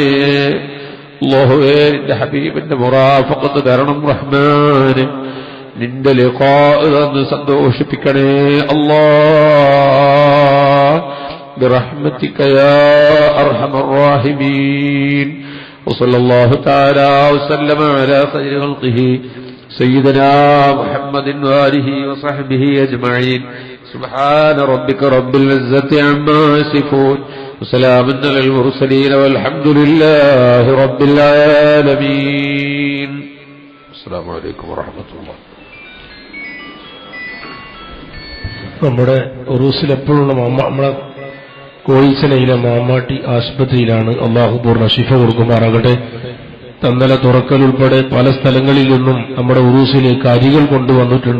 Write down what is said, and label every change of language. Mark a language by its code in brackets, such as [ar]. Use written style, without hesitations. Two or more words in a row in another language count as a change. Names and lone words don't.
[ml] അല്ലാഹുവേ, നിന്റെ ഹബീബിന്റെ മുറാഫഖത്ത് തരണം റഹ്മാനേ. നിന്റെ ലിഖാ തന്ന് സന്തോഷിപ്പിക്കണേ അല്ലാഹ്. [ar] برحمتك يا أرحم الراحمين. وصلى الله تعالى وسلم على خير خلقه سيدنا محمد وآله وصحبه أجمعين. سبحان ربك رب العزة عما يصفون وسلام على المرسلين والحمد لله رب العالمين. السلام عليكم ورحمة الله. [ml] നമ്മുടെ ഉറൂസിൽ എപ്പോഴുള്ള നമ്മളെ കോയിച്ചലയിലെ മാമാട്ടി ആശുപത്രിയിലാണ്. അള്ളാഹു പൂർണ്ണ ശിഫ കൊടുക്കുമാറാകട്ടെ. തന്നല തുറക്കൽ ഉൾപ്പെടെ പല സ്ഥലങ്ങളിൽ നിന്നും നമ്മുടെ ഉറൂസിലേക്ക് അരികൾ കൊണ്ടുവന്നിട്ടുണ്ട്.